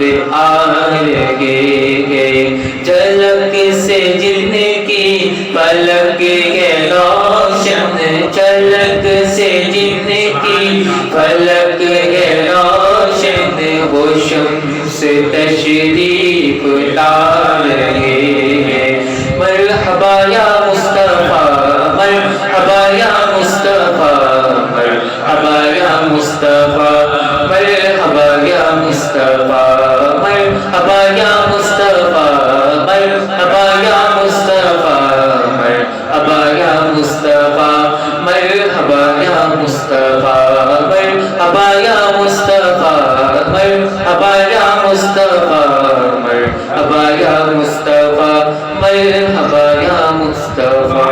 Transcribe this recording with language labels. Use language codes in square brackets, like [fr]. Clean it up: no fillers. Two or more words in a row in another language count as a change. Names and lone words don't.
[ur] آئے جھلک سے جن کی پلک ہے روشن جھلک سے جن کی پلک ہے روشن وہ شمس تشریف لا رہے ہیں [ar] مرحبا یا مصطفیٰ مرحبا یا مصطفیٰ مرحبا یا مصطفیٰ مرحبا یا مصطفیٰ مرحبا یا مصطفیٰ مرحبا یا مصطفیٰ مرحبا یا مصطفیٰ مرحبا یا مصطفیٰ مرحبا یا مصطفیٰ مرحبا یا مصطفیٰ مرحبا یا مصطفیٰ مرحبا یا مصطفیٰ